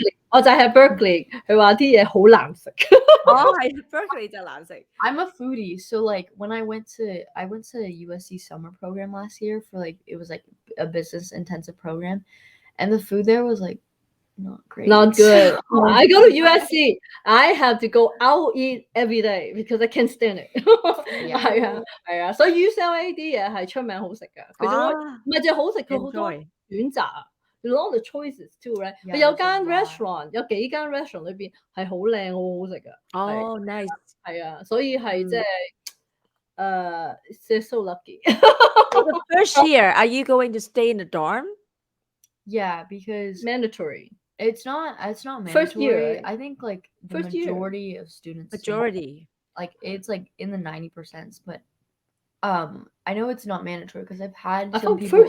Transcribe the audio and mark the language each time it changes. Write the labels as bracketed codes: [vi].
[yue] 我就喺 Berkeley， 佢話啲嘢好難食。係 Berkeley 就難食。 [en] I'm a foodie, so like when I went to USC summer program last year for like it was like a business intensive program, and the food there was like not great. Not good. I go to USC. I have to go out eat every day because I can't stand it. [yue] 係啊，所以 UCLA 啲嘢係出名好食㗎。佢仲唔係淨係好食，佢好多選擇啊。 [en] A lot of choices too, right? [yue] 佢有間 restaurant， 有幾間 restaurant 裏邊係好靚，好好食㗎。 [en] nice。 [yue] 係啊，所以係即係 [en] they're so lucky. The first year, are you going to stay in the dorm? Yeah, because mandatory. It's not mandatory. First year, I think like the majority of students. Majority. Like it's like in the 90%, but I know it's not mandatory because I've had some people.